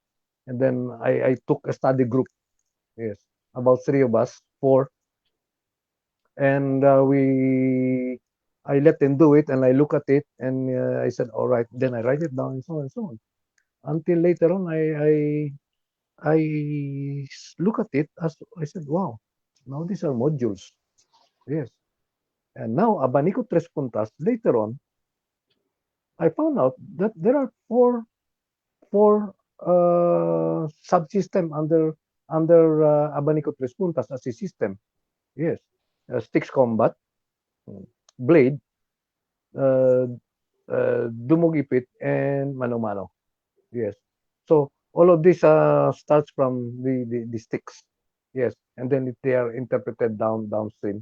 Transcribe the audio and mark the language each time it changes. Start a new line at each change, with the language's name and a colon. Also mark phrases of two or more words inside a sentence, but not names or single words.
English: And then I took a study group. Yes, about three of us, four, and we I let them do it, and I look at it, and I said, all right. Then I write it down, and so on and so on. Until later on, look at it as I said, wow, now these are modules. Yes. And now abanico tres puntas. Later on, I found out that there are four subsystem under abanico tres puntas as a system. Yes. Sticks combat, blade, uh, dumog ipit, and mano-mano. Yes. So all of this starts from the sticks. Yes. And then they are interpreted downstream.